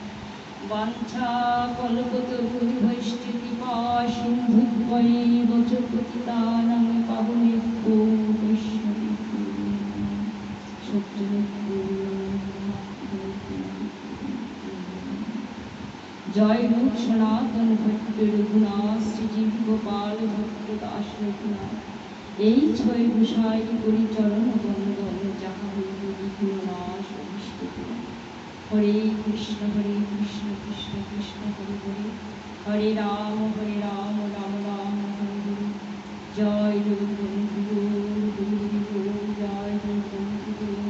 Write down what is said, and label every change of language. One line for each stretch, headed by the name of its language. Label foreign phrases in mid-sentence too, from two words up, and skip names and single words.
Sanskrit: वाञ्छाकल्पतरुभ्यश्च कृपासिन्धुभ्यैव च पतितानां पावनेभ्यो वैष्णवेभ्यो जय रूप सनातन भट्ट
Bangla: रघुनाथ श्रीजीव गोपाल भट्ट दास रघुनाथ এই ছয় গোসাই পরিচরণ বন্দন যাহা হইল বিঘ্ননাশ অভিষ্ট হরে কৃষ্ণ কৃষ্ণ কৃষ্ণ হরে হরে হরে রাম রাম রাম হরে হরে জয় জগবন্ধু জয় জগবন্ধু